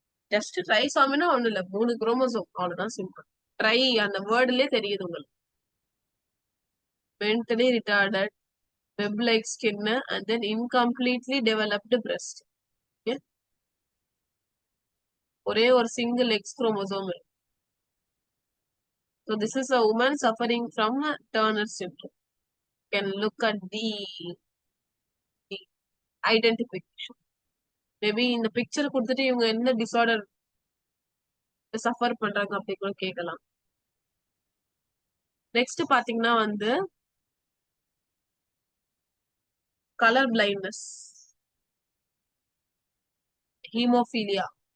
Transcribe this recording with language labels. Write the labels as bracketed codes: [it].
[ta] Just ட்ரைசாமினா ஒண்ணு இல்ல, 3 chromosome அவ்வளவுதான், சிம்பிள். ட்ரை அந்த வேர்டுலயே தெரியுது உங்களுக்கு. [en] Mentally retarded, web like skin, and then incompletely developed breast. [ta] ஒரே ஒரு சிங்கிள் எக்ஸ் குரோமோசோம் இருக்கு. [en] So this is a woman suffering from Turner syndrome. You can look at the identification. [ta] Maybe இந்த picture கொடுத்துட்டு இவங்க என்ன டிசார்டர் சஃபர் பண்றாங்க அப்படி கூட கேட்கலாம். நெக்ஸ்ட் பாத்தீங்கன்னா வந்து கலர் பிளைண்ட்னஸ், ஹீமோபீலியா.